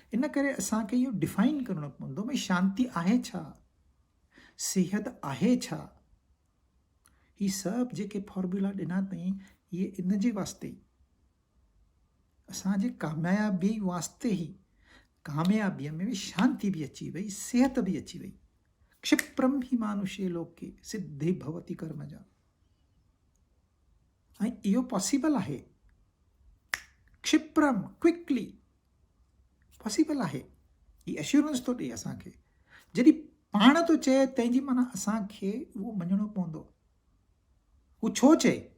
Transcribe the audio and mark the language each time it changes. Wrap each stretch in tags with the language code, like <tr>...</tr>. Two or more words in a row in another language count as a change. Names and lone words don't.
<sd>इन करे असांखे इहो डिफाइन करणो पवंदो भई शांती आहे छा, सिहत आहे छा। ही सभु जेके फॉर्मूला ॾिना अथई, इहे इन जे वास्ते, असांजे कामयाबी वास्ते ई। कामयाबीअ में बि शांती बि अची वई, सिहत बि अची वई।</sd> <sa>क्षिप्रम ही मानुषे लोके सिद्धि भवति कर्मजा।</sa> <sd>ऐं इहो पॉसिबल आहे। क्षिप्रम,</sd> <en>quickly possible</en> <sd>आहे। ही एश्योरेंस थो ॾिए असांखे। जॾहिं पाण थो चए, तंहिंजी माना असांखे उहो मञणो पवंदो। हू छो चए?</sd>